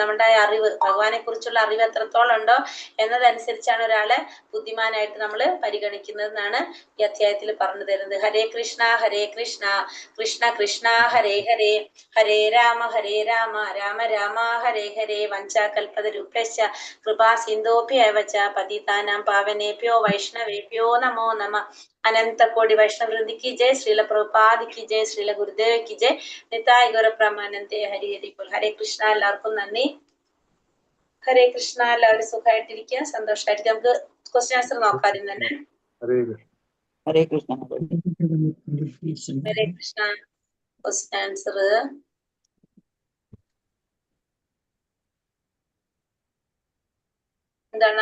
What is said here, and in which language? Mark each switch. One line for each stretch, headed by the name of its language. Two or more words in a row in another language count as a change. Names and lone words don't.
Malayalam: നമ്മുടെ അറിവ്, ഭഗവാനെ കുറിച്ചുള്ള അറിവ് എത്രത്തോളം ഉണ്ടോ എന്നതനുസരിച്ചാണ് ഒരാളെ ബുദ്ധിമാനായിട്ട് നമ്മൾ പരിഗണിക്കുന്നത് എന്നാണ് ഈ അധ്യായത്തിൽ പറഞ്ഞു തരുന്നത്.
Sanskrit: ഹരേ കൃഷ്ണ കൃഷ്ണ കൃഷ്ണ ഹരേ ഹരേ, ഹരേ രാമ രാമ രാമ ഹരേ ഹരേ, വഞ്ചാകൽപതരുഭ്യശ്ച കൃപാ സിന്ധോഭ്യവ ച പതിതാനാം പാവനേഭ്യോ വൈഷ്ണവേഭ്യോ നമോ നമ.
Hindi: अनंत कोटि वैष्णव वृंद की जय, श्रील प्रभुपाद की जय, श्रील गुरुदेव की जय,
Bangla: নিতাই গৌর প্রেমানন্দে। হরি হরি বোল.
Sanskrit: ഹരേ കൃഷ്ണ.
Malayalam: എല്ലാവർക്കും നന്ദി.
Sanskrit: ഹരേ കൃഷ്ണ.
Malayalam: എല്ലാവരും സുഖമായിട്ടിരിക്കുക, സന്തോഷമായിട്ടിരിക്കുക. നമുക്ക്
English: question answer
Malayalam: നോക്കാം ആദ്യം തന്നെ.
Sanskrit: ഹരേ കൃഷ്ണ. ഹരേ കൃഷ്ണ.
English: question answer
Malayalam: എന്താണ്?